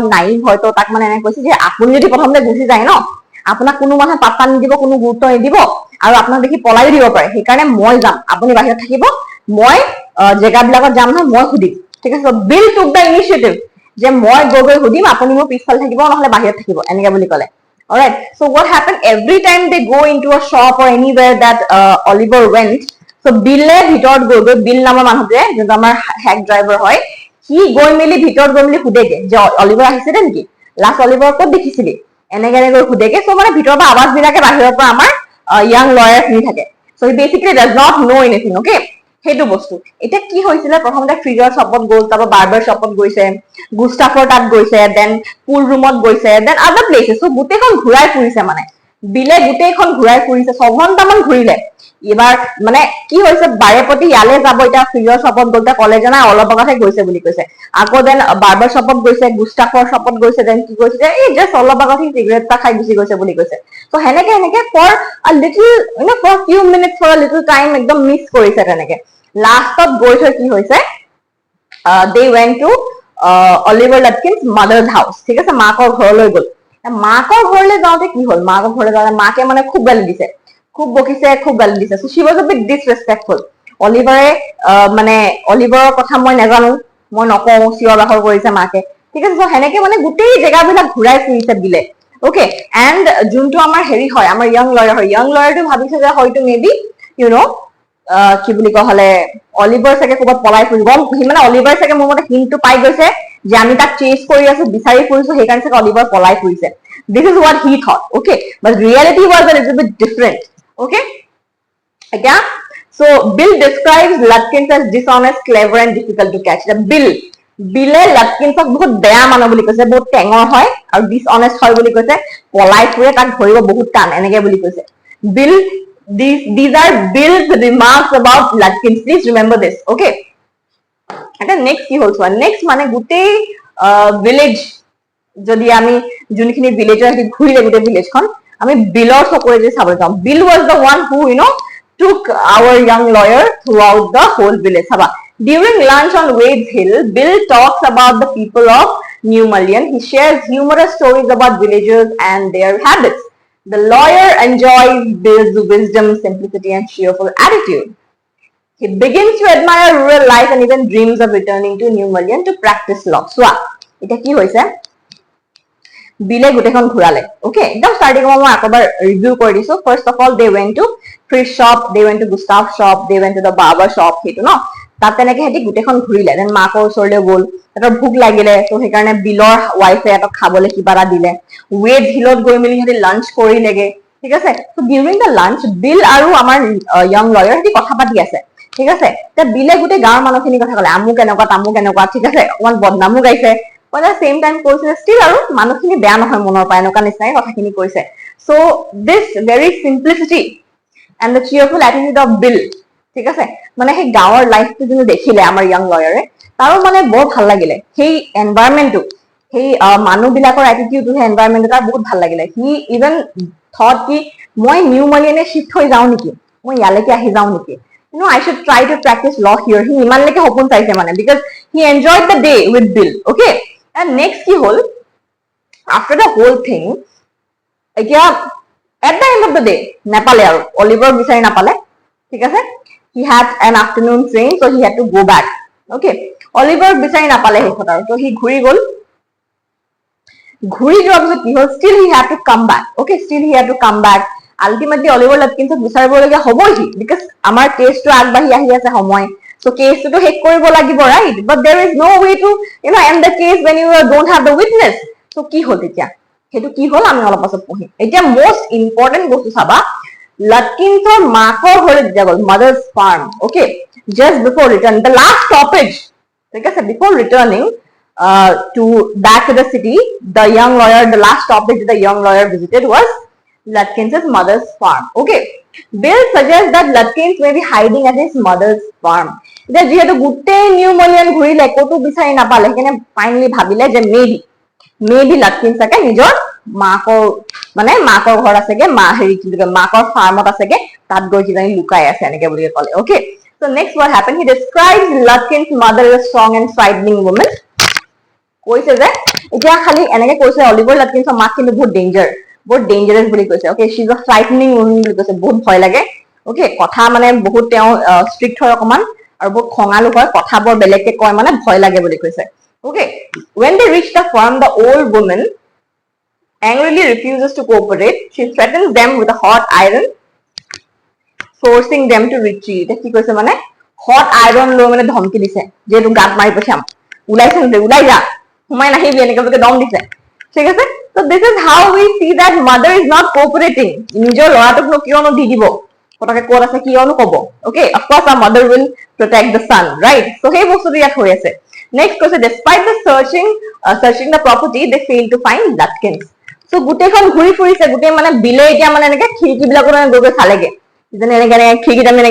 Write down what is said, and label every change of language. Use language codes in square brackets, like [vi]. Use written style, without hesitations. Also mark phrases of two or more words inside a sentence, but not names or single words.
[as] নাইভ হয়তো তাক মানে এনে কৈছে যে আপুনি যদি প্ৰথমতে গুচি যায় ন আপোনাক কোনো মানুহে পাত্তা নিদিব কোনো গুৰুত্ব নিদিব আৰু আপোনাক দেখি পলাই দিব পাৰে সেইকাৰণে মই যাম আপুনি বাহিৰত থাকিব মই জেগাবিলাকত যাম নহয় মই সুধিম ঠিক আছে [en] Bill took the initiative [as] যে মই গৈ সুধিম আপুনি মোৰ পিছফালে থাকিব নহলে বাহিৰত থাকিব এনেকে বুলি ক'লে [en] alright so what happened every time they go into a shop or anywhere that Oliver went so [as] bille ভিতৰত গৈ বিল নামৰ মানুহটোৱে যোনটো আমাৰ [en] hack driver [as] হয় সি গৈ মেলি ভিতৰত গৈ মেলি সুধেগে যে অলিভাৰ আহিছে নেকি লাষ্ট অলিভাৰ ক'ত দেখিছিলি এনেকে সুধেগে so মানে ভিতৰৰ পৰা আৱাজ বিলাকে বাহিৰৰ পৰা আমাৰ [en] young lawyer [as] শুনি থাকে [en] so he basically does not know anything okay [as] সেইটো বস্তু এটা কি হৈছিল প্ৰথমতে ফ্ৰিজৰ শ্বপত গ'ল তাৰ বাৰ্বাৰ শ্বপত গৈছে গুস্তাফৰ তাত গৈছে [en] then pool [as] ৰুমত গৈছে [en] then other places so [as] গুটেখন ঘুৰাই ফুৰিছে মানে বিলে গুটেখন ঘুৰাই ফুৰিছে 6 ঘণ্টামান ঘুৰিলে এবাৰ মানে কি হৈছে বাৰেপতি ইয়ালে যাব এটা ফ্ৰিজৰ শ্বপত গ'লতে কলেজ না অলপ আগতে গৈছে বুলি কৈছে আকৌ দেন বাৰ্বাৰ শ্বপত গৈছে গুস্তাফৰ শ্বপত গৈছে দেন কি কৈছে যে এই জাস্ট অলপ আগতে সিগাৰেট টা খাই গুচি গৈছে বুলি কৈছে সো হেনেকে [en] for a little for few minutes for a little time [as] একদম মিস কৰিছে তেনেকে লাষ্টত গৈ থৈ কি হৈছে [en] they went to Oliver Lutkins mother's house [as] ঠিক আছে মাকৰ ঘৰলৈ গ'ল মাকৰ ঘৰলৈ যাওঁতে কি হ'ল মাকৰ ঘৰলৈ যাওঁতে মাকে মানে খুব গালি দিছে খুব বকিছে খুব গালি দিছে [en] so she was a bit disrespectful [as] অলিভাৰে মানে অলিভাৰৰ কথা মই নাজানো মই নকওঁ চিঞৰ বাখৰ কৰিছে মাকে ঠিক আছে so হেনেকে মানে গোটেই জেগাবিলাক ঘুৰাই ফুৰিছে বিলে ওকে এন্ড যোনটো আমাৰ হেৰি হয় আমাৰ ইয়াং লয়াৰটো ভাবিছে যে হয়তো [en] maybe you [as] নো কি বুলি কয় হলে অলিভাৰ চাগে ক'ৰবাত পলাই ফুৰিব সি মানে অলিভাৰ চাগে মোৰ মতে হিন্টটো পাই গৈছে যে আমি তাক চেজ কৰি আছো বিচাৰি ফুৰিছো সেইকাৰণে চাগে অলিভাৰ পলাই ফুৰিছে [en] this is what he thought okay but reality was a little bit different okay [as] এতিয়া [en] so Bill describes Lutkins as dishonest clever and difficult to catch the [as] বিলে লাটকিনছক বহুত বেয়া মানুহ বুলি কৈছে বহুত টেঙৰ হয় আৰু ডিসঅনেস্ট হয় বুলি কৈছে পলাই ফুৰে তাক ধৰিব বহুত টান এনেকে বুলি কৈছে বিল [en] these are Bill's remarks about Lutkins please remember this okay [as] এটা নেক্সট কি হ'ল চোৱা নেক্সট মানে গোটেই ভিলেজ যদি আমি যোনখিনি ভিলেজৰ হেতি ঘুৰিলে গোটেই ভিলেজখন আমি বিলৰ চকুৰে যে চাব [en] যাম বিল was the one who you know took our young lawyer throughout the whole village saba during lunch on Wade's Hill Bill talks about the people of New Mullion he shares humorous stories about villagers and their habits the lawyer enjoys Bill's wisdom simplicity and cheerful attitude he begins to admire rural life and even dreams of returning to New Mullion to practice law so এটা কি হৈছে [as] বিলে গুটেখন ঘুৰালে ওকে একদম স্টার্টিং মই আকবাৰ ৰিভিউ কৰি দিছো [en] first of all they went to fish shop they went to Gustav shop they went to the barber shop [as] হেতু ন তাত তেনেকে হেতি গুটেখন ঘুৰিলে দেন মাকৰ ওচৰলৈ গ'ল তাৰ ভুক লাগিলে তো সেইকাৰণে বিলৰ ওয়াইফে এটা খাবলৈ কিবা এটা দিলে ৱেড হিলত গৈ মেলি হেতি লাঞ্চ কৰিলেগে ঠিক আছে তো [en] during the lunch [as] বিল আৰু আমাৰ [en] young lawyer [as] হেতি কথা পাতি আছে ঠিক আছে তে বিলে গুটে গাঁৱৰ মানুহখিনি কথা ক'লে আমু কেনেকুৱা ঠিক আছে অকমান বদনামো গাইছে [en] but at the same time [as] কৈছে still আৰু মানুহখিনি বেয়া নহয় মনৰ পৰা এনেকুৱা নিচিনাই কথাখিনি কৈছে [en] so this very simplicity and the cheerful attitude of Bill [as] ঠিক আছে মানে সেই গাঁৱৰ লাইফটো যদি দেখিলে আমাৰ [en] young lawyer [as] তাৰো মানে বৰ ভাল লাগিলে সেই এনভায়ৰনমেন্টটো সেই মানুহবিলাকৰ এটিটিউডটো সেই এনভায়ৰনমেন্টটো তাৰ বহুত ভাল লাগিলে [en] he even thought [as] কি মই নিউ মালিয়নে শিফট হৈ যাওঁ নেকি মই ইয়ালৈকে আহি যাওঁ নেকি [en] you know I should try to practice law here he [as] ইমানলৈকে সপোন চাইছে মানে [en] because he enjoyed the day with Bill okay and next [as] কি হল [en] after the whole thing এতিয়া at the end of the day [as] নাপালে আৰু অলিভাৰ বিচাৰি নাপালে ঠিক আছে [en] he had an afternoon train so he had to go back okay [as] অলিভাৰ বিচাৰি নাপালে হেকত আৰু তো হি ঘুৰি গল ঘুৰি যোৱাৰ পিছত কি হল [en] still he had to come back okay still he had to come back ultimately [as] অলিভাৰ লাটকিনছক বিচাৰিবলগীয়া হ'বই [en] because [as] আমাৰ কেছটো আগবাঢ়ি আহি আছে সময় [en] so [as] কেছটো হেক কৰিব লাগিব [en] right but there is no way to you know end the case when you don't have the witness [as] so কি হল তেতিয়া হেতু কি হল আমি অলপ পাছত পঢ়িম এতিয়া [en] most important [as] বস্তু চাবা লাটকিনছৰ মাকৰ ঘৰলৈ যেতিয়া [en] গ'ল mother's farm okay just before return the last stoppage [as] ঠিক আছে [en] before returning to back to the city the young lawyer the last stoppage the young lawyer visited was Lutkins' mother's farm okay Bill suggests that Lutkins may be hiding at his mother's farm [as] এতিয়া যেহেতু গোটেই নিউ মলিয়ন ঘুৰিলে কতো বিচাৰি নাপালে সেইকাৰণে ফাইনালি ভাবিলে যে মেবি লাটকিনছ চাগে নিজৰ মাকৰ মানে মাকৰ ঘৰ আছেগে মা হেৰি কি মাকৰ ফাৰ্মত আছেগে তাত গৈ কিজানি লুকাই আছে এনেকে বুলি ক'লে [en] okay So next what happened, he describes Lutkin's mother as a strong and frightening woman. [as] কৈছে যে এতিয়া খালি এনেকে কৈছে অলিভাৰ লাটকিনছৰ মাক কিন্তু বহুত ডেঞ্জাৰাছ বুলি কৈছে ওকে [en] she is a frightening woman [as] বুলি কৈছে বহুত ভয় লাগে ওকে কথা মানে বহুত তেওঁ ষ্ট্ৰিক্ট হয় অকমান আৰু বহুত খঙালু হয় কথাবোৰ বেলেগকে কয় মানে ভয় লাগে বুলি কৈছে ওকে [en] when they reach the farm the old woman angrily refuses to cooperate she threatens them with a hot iron forcing them to retreat [as] কি কৈছে মানে [en] hot iron [as] লৈ মানে ধমকি দিছে যে তু গাত মাৰি পঠাম উলাইছে উলাই যা হুমাই নাহিবি এনেকে বুলি দম দিছে ঠিক আছে [en] so this is how we see that mother is not cooperating [as] নিজৰ লৰাটোক কিয়নো দি দিব কথাকে কোৱা আছে কিয়নো কব [en] okay of course our mother will protect the son right so [as] সেই বস্তুটো ইয়াত হৈ আছে [en] next কৈছে despite the searching the property they fail to find Lutkins so [as] গুটেখন ঘুৰি ফুৰিছে গুটে মানে বিলে এতিয়া মানে এনেকে খিৰিকি বিলাকৰ গৈ চালেগে যেনে এনেকে খিৰিকিটা মানে